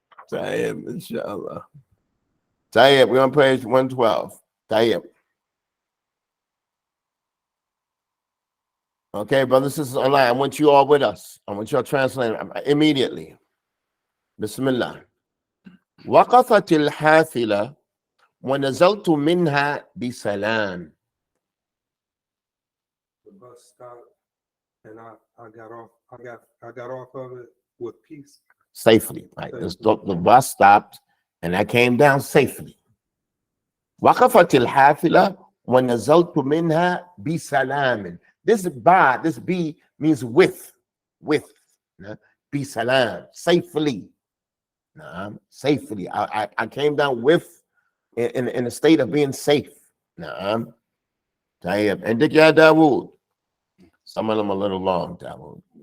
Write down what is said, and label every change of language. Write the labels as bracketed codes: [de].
[en] Tayyib, inshallah. Tayyib, we're on page 112. Tayyib. Okay, brothers and sisters online, I want you all with us. I want you all translating immediately. Bismillah. [ar] وقفت الحافلة ونزلت منها بسلام. [en] The bus stopped, and I got off of it with peace. Safely, right? The bus stopped, and I came down safely. [ar] وقفت الحافلة ونزلت منها بسلام. [en] This B means with, [ar] بسلام, [en] safely. Safely. I came down with, in a state of being safe. And Dick Ya Dawood. Some of them a little long, Dawood.